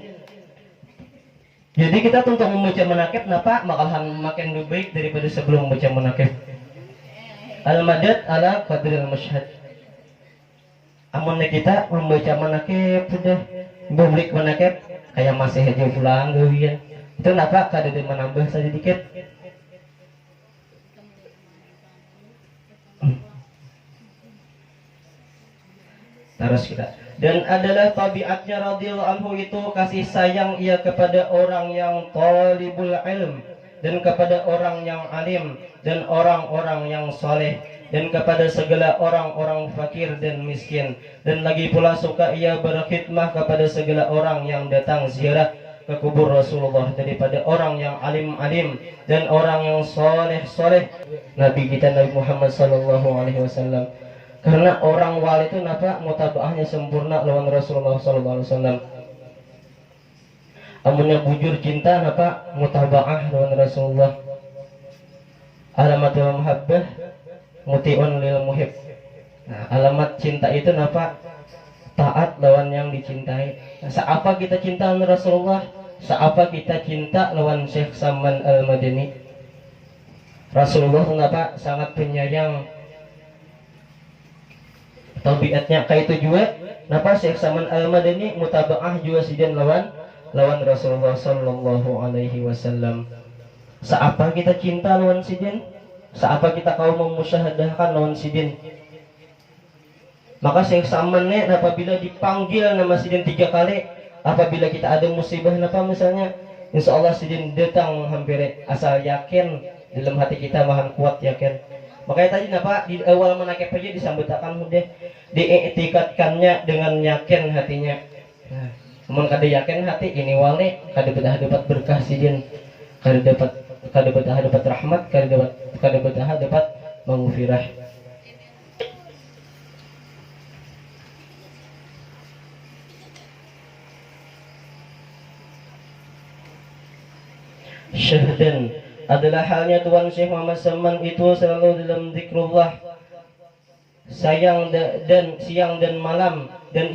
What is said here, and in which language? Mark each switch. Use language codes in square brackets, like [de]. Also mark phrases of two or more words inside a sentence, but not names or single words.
[bjn] Jadi kita untuk membaca manaqib napa malahan makin lebih baik daripada sebelum membaca manaqib. [ar] المدد على قدر المشهد. [bjn] Amun kita membaca manaqib sudah publik manaqib kayak masih aja pulang gawian. Itu kenapa kada ada menambah sedikit. Terus kita. [ms] Dan adalah tabiatnya [ar] رضي الله عنه [ms] itu kasih sayang ia kepada orang yang [ar] طالب العلم [ms] dan kepada orang yang alim dan orang-orang yang soleh dan kepada segala orang-orang fakir dan miskin, dan lagi pula suka ia berkhidmah kepada segala orang yang datang ziarah ke kubur Rasulullah daripada orang yang alim-alim dan orang yang soleh-soleh Nabi kita Nabi Muhammad [ar] صلى الله عليه وسلم. [bjn] Karena orang wali itu napa mutabaahnya sempurna lawan Rasulullah [ar] صلى الله عليه وسلم. [bjn] Amunnya bujur cinta napa mutabaah lawan Rasulullah. [ar] علامة المحبة مطيع للمحب. [bjn] Nah, alamat cinta itu napa taat lawan yang dicintai. Nah, seapa kita cinta lawan Rasulullah, seapa kita cinta lawan Syekh Syamban Al-Madani. Rasulullah kenapa sangat penyayang, tabiatnya kayak itu juga. Napa Syekh Syamban Al-Madani mutabaah juga sidin lawan Rasulullah [ar] صلى الله عليه وسلم. [bjn] Seapa kita cinta lawan sidin, seapa kita kau memusyahadahkan lawan sidin. Maka Syekh Syamban apabila dipanggil nama sidin 3 kali, apabila kita ada musibah napa misalnya, [ar] إن شاء الله [bjn] sidin datang hampir asal yakin dalam hati kita mahan kuat yakin. Makanya tadi napa di awal manaqib aja disambutakan udah diiktikadkannya dengan yakin hatinya. Nah, namun kada yakin hati ini wali kada dapat berkah sidin, kada dapat rahmat, kada dapat maghfirah. [ms] Syahdan adalah halnya Tuan Syekh Muhammad Syamban itu selalu dalam zikrullah, siang dan malam, dan